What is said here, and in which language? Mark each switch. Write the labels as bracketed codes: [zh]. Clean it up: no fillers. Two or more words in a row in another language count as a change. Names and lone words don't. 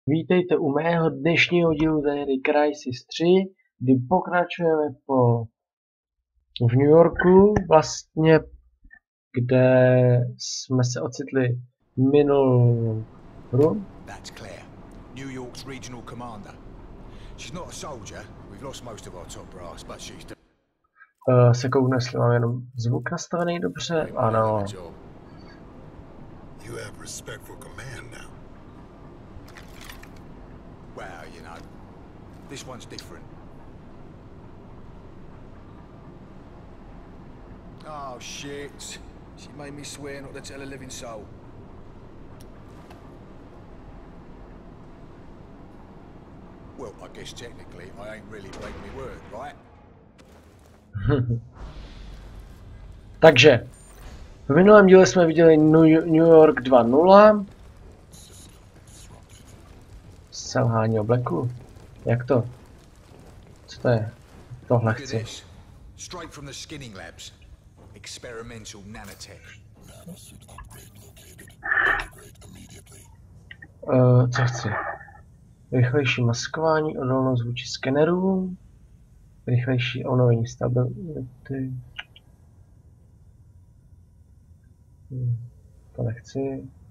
[cs] Vítejte u mého dnešního dílu ze hry Crysis 3, kdy pokračujeme v New Yorku, vlastně, kde jsme se ocitli minulou hru. [en] That's Claire, New York's regional commander. She's not a soldier. We've lost most of our top brass, but she's [cs] Se kouknu, jestli mám jenom zvuk nastavený dobře. Ano. [en] You have respect for command now. Well, you know, this one's different. Oh shit! She made me swear not to tell a living soul. Well, I guess technically I ain't really breaking my word, right? [cs] Takže, v minulém díle jsme viděli New York 2.0. Selhání obleku. Jak to? Co to je? Tohle chci. [en] Straight from the skinning labs. Experimental nanotech. [cs] Co chci? Rychlejší maskování, odolnost vůči skenerům, rychlejší obnovení stability. To nechci.